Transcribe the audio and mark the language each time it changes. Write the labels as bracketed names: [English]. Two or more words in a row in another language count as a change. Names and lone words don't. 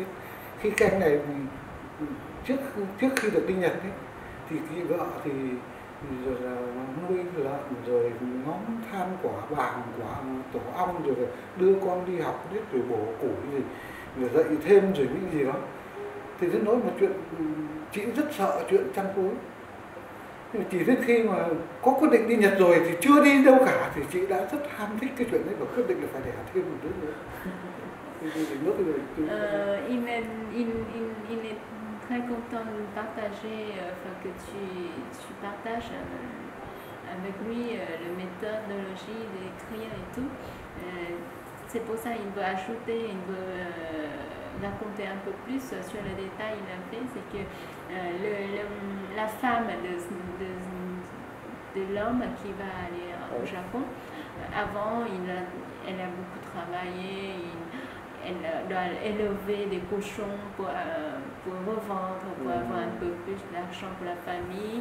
[Vietnamese] Khi cái anh này trước khi được đi Nhật ấy, thì cái vợ thì rồi là nuôi lợn, rồi ngóng than quả vàng, quả tổ ong, rồi đưa con đi học biết, rồi bổ củi gì, rồi dạy thêm rồi những gì đó. Thì nó nói một chuyện, chị rất sợ chuyện chăn phối. Nhưng mà chỉ đến khi mà có quyết định đi Nhật rồi thì chưa đi đâu cả thì chị đã rất ham thích cái chuyện đấy và quyết định là phải đẻ thêm một đứa nữa. [French] Il est très content de partager, que tu partages avec lui la méthodologie d'écrire et tout. C'est pour ça qu'il veut ajouter, il veut raconter un peu plus sur le détail qu'il a fait, c'est que la femme de l'homme qui va aller au Japon, avant elle a beaucoup travaillé, elle doit élever des cochons pour revendre, pour avoir un peu plus d'argent pour la famille.